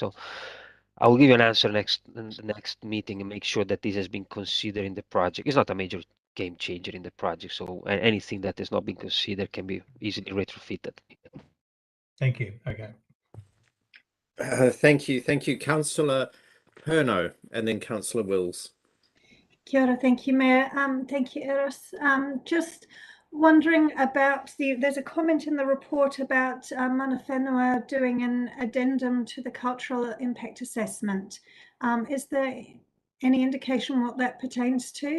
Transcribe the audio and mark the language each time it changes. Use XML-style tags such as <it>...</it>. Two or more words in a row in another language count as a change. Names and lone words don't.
<en>So I will give you an answer in the next meeting and make sure that this has been considered in the project. It's not a major game changer in the project, so anything that has not been considered can be easily retrofitted. Thank you. Okay. Thank you, Councillor Perno, and then Councillor Wills.</en> <mi>Kia ora,</mi> <en>thank you, Mayor. Thank you, Eros. Just wondering about there's a comment in the report about</en> <mi>Mana Whenua</mi> <en>doing an addendum to the cultural impact assessment. Is there any indication what that pertains to?</en>